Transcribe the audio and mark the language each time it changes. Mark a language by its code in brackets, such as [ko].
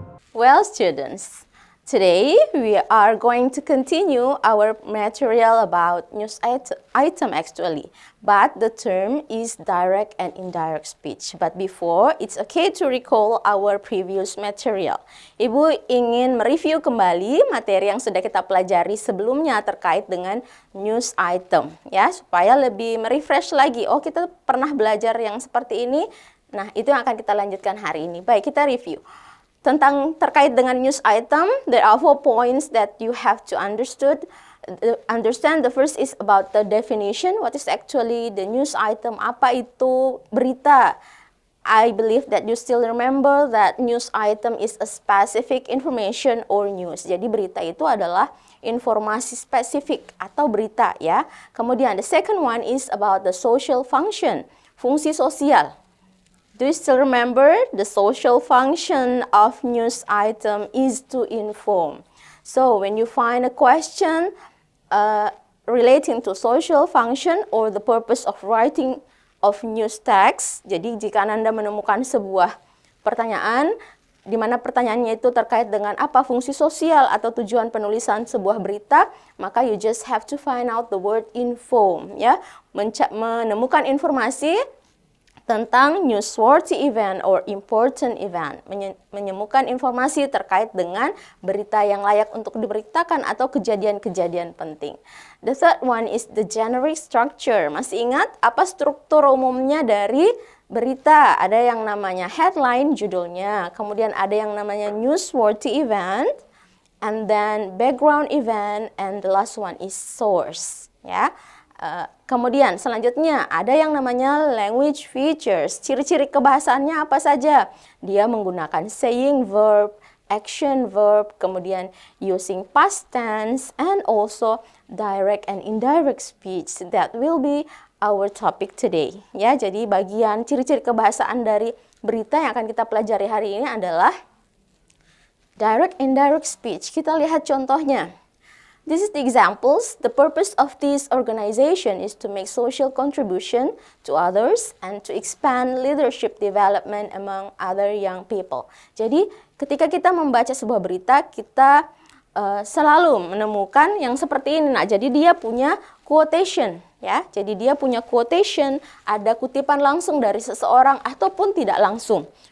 [en] Well, students, today we are going to continue our material about news item actually, but the term is direct and indirect speech. But before, it's okay to recall our previous material. [id] Ibu ingin mereview kembali materi yang sudah kita pelajari sebelumnya terkait dengan news item, ya, supaya lebih merefresh lagi. Oh, kita pernah belajar yang seperti ini. Nah, itu yang akan kita lanjutkan hari ini. Baik, kita review. Tentang terkait dengan [en] news item, there are 4 points that you have to understand. The first is about the definition. What is actually the news item? [id] Apa itu berita? [en] I believe that you still remember that news item is a specific information or news. [id] Jadi berita itu adalah informasi spesifik atau berita, ya. Kemudian [en] the second one is about the social function, [id] fungsi sosial. [en] Do you still remember the social function of news item is to inform? So when you find a question relating to social function or the purpose of writing of news text, [id] jadi jika Anda menemukan sebuah pertanyaan di mana pertanyaannya itu terkait dengan apa fungsi sosial atau tujuan penulisan sebuah berita, maka [en] you just have to find out the word inform, [id] ya, menemukan informasi tentang [en] newsworthy event or important event, [id] menemukan informasi terkait dengan berita yang layak untuk diberitakan atau kejadian-kejadian penting. [en] The third one is the generic structure. [id] Masih ingat apa struktur umumnya dari berita? Ada yang namanya headline, judulnya, kemudian ada yang namanya newsworthy event, [en] and then [id] background event, [en] and the last one is [id] source, ya. Kemudian selanjutnya ada yang namanya language features. Ciri-ciri kebahasaannya apa saja? Dia menggunakan saying verb, action verb, kemudian [en] using past tense, and also [id] direct and indirect speech. [en] That will be our topic today. [id] Ya, jadi bagian ciri-ciri kebahasaan dari berita yang akan kita pelajari hari ini adalah direct and indirect speech. Kita lihat contohnya. [en] This is the examples. The purpose of this organization is to make social contribution to others and to expand leadership development among other young people. [id] Jadi, ketika kita membaca sebuah berita, kita selalu menemukan yang seperti ini. Nah, jadi dia punya quotation, ya. Jadi dia punya quotation, ada kutipan langsung dari seseorang ataupun tidak langsung.